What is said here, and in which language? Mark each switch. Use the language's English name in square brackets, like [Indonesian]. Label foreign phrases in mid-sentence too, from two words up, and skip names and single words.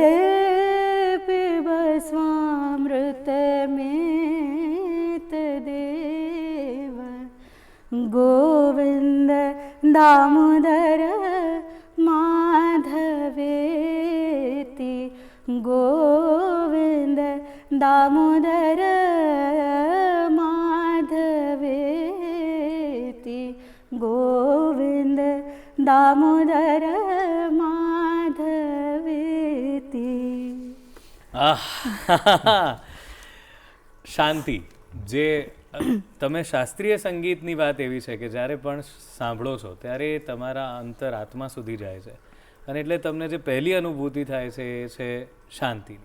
[Sanskrit] पिबस्वामृतमेत देव गोविन्द दामोदर माधवेति गोविन्द दामोदर माधवेति गोविन्द दामोदर [Gujarati] શાંતિ. જે તમે શાસ્ત્રીય સંગીતની વાત એવી છે કે જ્યારે પણ સાંભળો છો ત્યારે એ તમારા અંતરાત્મા સુધી જાય છે, અને એટલે તમને જે પહેલી અનુભૂતિ થાય છે એ છે શાંતિની.